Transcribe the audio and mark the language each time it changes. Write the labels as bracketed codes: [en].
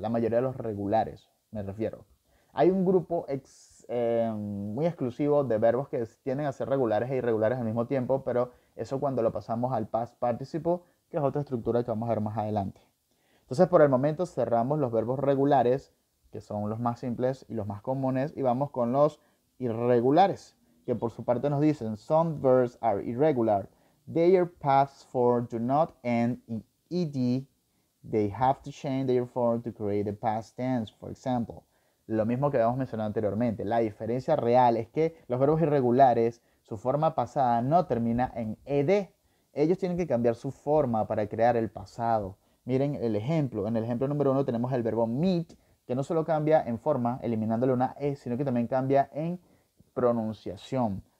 [es] La mayoría de los regulares, me refiero. Hay un grupo muy exclusivo de verbos que tienden a ser regulares e irregulares al mismo tiempo, pero eso cuando lo pasamos al past participle, que es otra estructura que vamos a ver más adelante. Entonces, por el momento cerramos los verbos regulares, que son los más simples y los más comunes, y vamos con los irregulares, que por su parte nos dicen, [en] some verbs are irregular. Their past form do not end in ed. They have to change their form to create a past tense, for example. [es] Lo mismo que habíamos mencionado anteriormente. La diferencia real es que los verbos irregulares, su forma pasada no termina en ed. Ellos tienen que cambiar su forma para crear el pasado. Miren el ejemplo. En el ejemplo número 1 tenemos el verbo meet, que no solo cambia en forma, eliminándole una e, sino que también cambia en pronunciación.